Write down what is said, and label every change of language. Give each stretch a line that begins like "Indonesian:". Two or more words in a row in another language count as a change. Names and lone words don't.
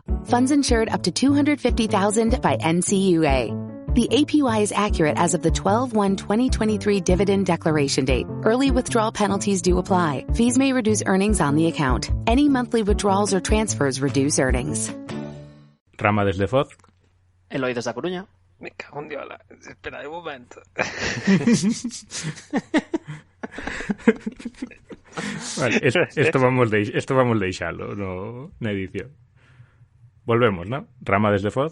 English: Funds insured up to $250,000 by NCUA. The APY is accurate as of the 12/1/2023 dividend declaration date. Early withdrawal penalties do apply. Fees may reduce earnings on the account. Any monthly withdrawals or transfers reduce earnings.
Galician: Rama desde Foz. Eloi desde A Coruña. Me cago en Diola. Espera un momento. Vale, esto vamos deixalo na edición. Volvemos, ¿no? Rama desde Foz.